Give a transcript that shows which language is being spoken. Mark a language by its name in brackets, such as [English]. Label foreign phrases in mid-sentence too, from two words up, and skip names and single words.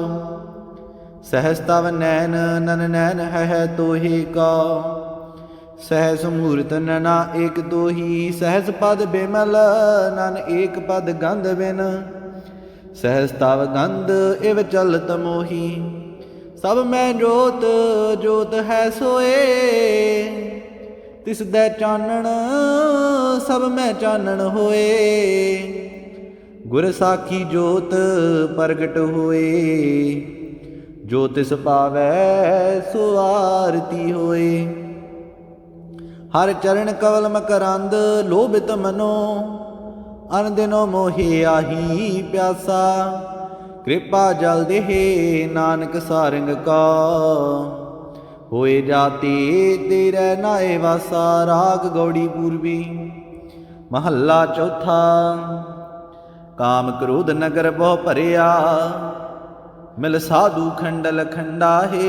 [Punjabi] ਸਹਸ ਤਵ ਨੈਨ ਨਨ ਨੈਨ ਹੈ ਤੋਹੇ ਕਾ। ਸਹਸ ਮੂਰਤ ਨਨਾ ਏਕ ਦੋਹੀ। ਸਹਸ ਪਦ ਬਿਮਲ ਨਨ ਏਕ ਪਦ ਗੰਧ ਬਿਨ। ਸਹਸ ਤਵ ਗੰਧ ਇਵ ਚਲਤ ਮੋਹੀ। ਸਬ ਮੈਂ ਜੋਤ ਜੋਤ ਹੈ ਸੋਏ। ਤਿਸ ਦੈ ਚਾਨਣ ਸਬ ਮੈਂ ਚਾਨਣ ਹੋਏ। ਗੁਰ ਸਾਖੀ ਜੋਤ ਪ੍ਰਗਟ ਹੋਏ। ਜੋ ਤਿਸ ਪਾਵੈ ਸੋ ਆਰਤੀ ਹੋਏ। ਹਰ ਚਰਣ ਕਵਲ ਮਕਰੰਦ ਲੋਭਿਤ ਮਨੋ। ਅਨ ਦਿਨੋ ਮੋਹੇ ਆਹੀ ਪਿਆਸਾ। ਕ੍ਰਿਪਾ ਜਲ ਦੇਹੇ ਨਾਨਕ ਸਾਰੰਗ ਕਾ। ਹੋਏ ਜਾਤੇ ਤੇਰੇ ਨਾਏ ਵਾਸਾ। ਰਾਗ ਗਉੜੀ ਪੂਰਵੀ ਮਹਲਾ ਚੌਥਾ। ਕਾਮ ਕ੍ਰੋਧ ਨਗਰ ਬਹੁ ਭਰਿਆ। ਮਿਲ ਸਾਧੂ ਖੰਡਲ ਖੰਡਾ ਹੈ।